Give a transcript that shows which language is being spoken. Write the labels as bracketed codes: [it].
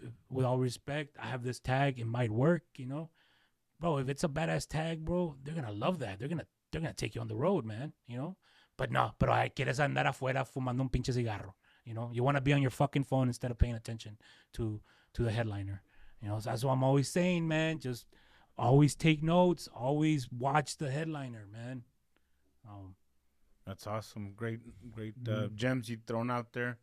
[en] With all respect, I have this tag. It might work, bro. If it's a badass tag, bro, they're gonna love that. They're gonna take you on the road, man. But no, [es] pero quieres andar afuera fumando un pinche cigarro. [en] You want to be on your fucking phone instead of paying attention to the headliner. So that's what I'm always saying, man. Just always take notes. Always watch the headliner, man. That's awesome. Great gems you've thrown out there.